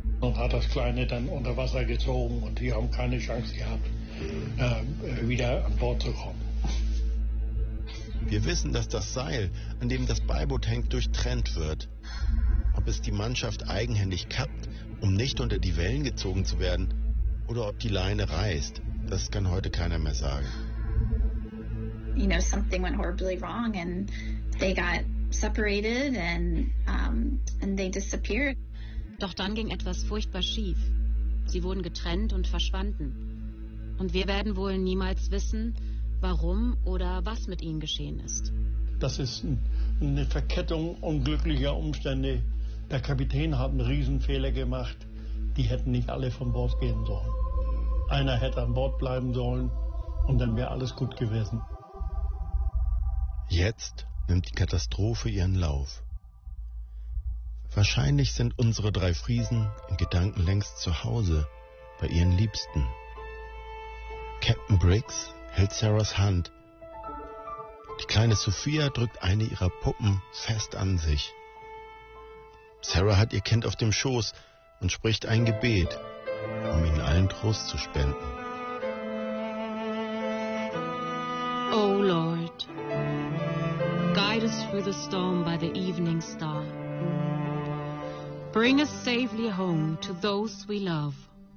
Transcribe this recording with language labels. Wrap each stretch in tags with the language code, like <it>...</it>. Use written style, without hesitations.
<de>Und hat das Kleine dann unter Wasser gezogen und die haben keine Chance gehabt, wieder an Bord zu kommen. Wir wissen, dass das Seil, an dem das Beiboot hängt, durchtrennt wird. Ob es die Mannschaft eigenhändig kappt, um nicht unter die Wellen gezogen zu werden, oder ob die Leine reißt, das kann heute keiner mehr sagen.</de> <en>You know, something went horribly wrong and they got separated and they disappeared.</en> <de>Doch dann ging etwas furchtbar schief. Sie wurden getrennt und verschwanden. Und wir werden wohl niemals wissen, warum oder was mit ihnen geschehen ist. Das ist eine Verkettung unglücklicher Umstände. Der Kapitän hat einen Riesenfehler gemacht. Die hätten nicht alle von Bord gehen sollen. Einer hätte an Bord bleiben sollen und dann wäre alles gut gewesen. Jetzt nimmt die Katastrophe ihren Lauf. Wahrscheinlich sind unsere drei Friesen in Gedanken längst zu Hause, bei ihren Liebsten. Captain Briggs hält Sarahs Hand. Die kleine Sophia drückt eine ihrer Puppen fest an sich. Sarah hat ihr Kind auf dem Schoß und spricht ein Gebet, um ihnen allen Trost zu spenden.</de> <en>O Lord, guide us through the storm by the evening star. Bring us safely home to those we love.</en>